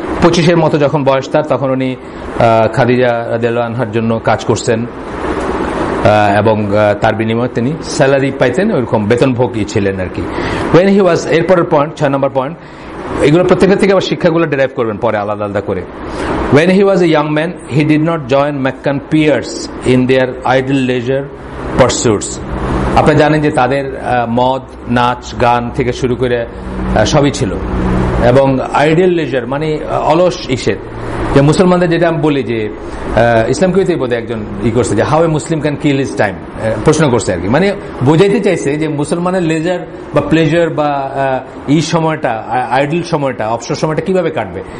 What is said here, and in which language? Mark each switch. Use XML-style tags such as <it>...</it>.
<bn>25-এর মতো যখন বয়স তার, তখন উনি খাদিজা রাদিয়াল্লাহু আনহার জন্য কাজ করছেন এবং তার বিনিময়ে তিনি স্যালারি পাইতেন, ওইরকম বেতনভোগী ছিলেন আর কি।</bn> <en>when he was,</en> <bn>এরপরের পয়েন্ট 6 নম্বর পয়েন্ট, এগুলো প্রত্যেকের থেকে আবার শিক্ষাগুলো ডেরাইভ করবেন পরে আলাদা আলাদা করে।</bn> <en>When he was a young man, he did not join Meccan peers in their idle leisure pursuits.</en> <bn>আপনারা জানেন যে তাদের মদ, নাচ, গান থেকে শুরু করে সবই ছিল, এবং আইডিয়াল লেজার মানে অলস ইসের, যে মুসলমানদের যেটা আমি বলি যে ইসলাম কুইতেই বোধহয় একজন করছে যে</bn> <en>how a Muslim can kill his time,</en> <bn>প্রশ্ন করছে আর কি, মানে বোঝাইতে চাইছে যে মুসলমানের লেজার বা প্লেজার বা সময়টা, আইডল সময়টা, অবসর সময়টা কিভাবে কাটবে।</bn>